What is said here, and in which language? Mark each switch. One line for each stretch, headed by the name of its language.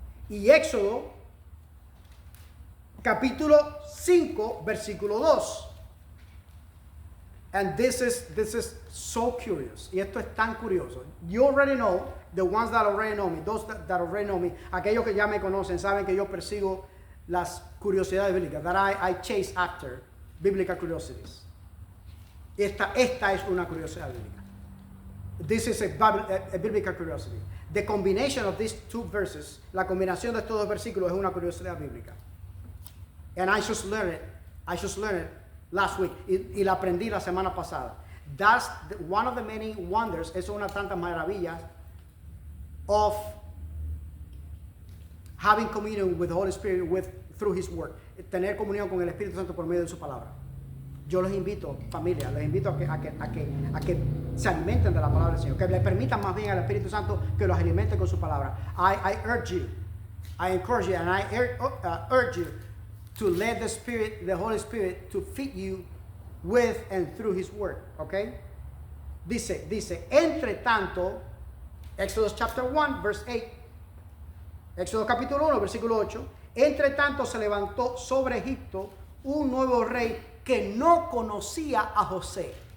Spanish: Y Éxodo capítulo 5, versículo 2.
English: And this is so curious.
Spanish: Y esto es tan curioso.
English: You already know, the ones that already know me, those that already know me,
Spanish: aquellos que ya me conocen, saben que yo persigo las curiosidades bíblicas.
English: That I chase after biblical curiosities.
Spanish: Esta es una curiosidad bíblica.
English: This is a biblical curiosity. The combination of these two verses,
Spanish: la combinación de estos dos versículos es una curiosidad bíblica.
English: And I just learned it last week.
Spanish: Y la aprendí la semana pasada.
English: That's one of the many wonders.
Spanish: Es una tantas maravillas
English: of having communion with the Holy Spirit through His Word.
Spanish: Tener comunión con el Espíritu Santo por medio de su palabra. Yo los invito, familia, les invito a que se alimenten de la palabra del Señor, que le permitan más bien al Espíritu Santo que los alimente con su palabra.
English: I urge you, I encourage you, and I urge you to let the Holy Spirit, to feed you with and through His Word, okay?
Spanish: Dice, entre tanto,
English: Exodus chapter 1, verse 8,
Spanish: Éxodo capítulo 1, versículo 8, entre tanto se levantó sobre Egipto un nuevo rey que no conocía a José.